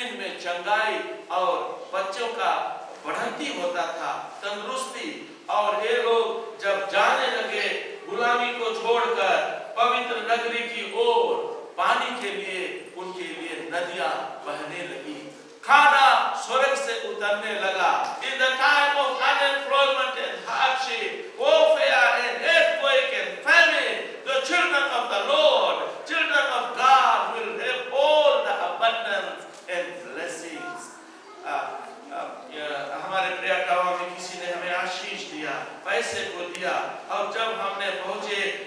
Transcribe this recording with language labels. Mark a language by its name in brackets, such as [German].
[Hindi] इनमें चंगाई और बच्चों का बढ़ंती होता था, तंदुरुस्ती। और ये लोग जब जाने लगे गुलामी को छोड़कर पवित्र नगरी की ओर, पानी के लिए उनके लिए नदियां बहने लगी, खाना स्वर्ग से उतरने लगा। [English] In the time of unemployment and hardship, warfare and earthquake and famine, the children of the Lord, children of God will have all the abundance and blessings. [Hindi] हमारे प्रेयर टावर में किसी ने हमें आशीष दिया, पैसे को दिया, और जब हमने पहुंचे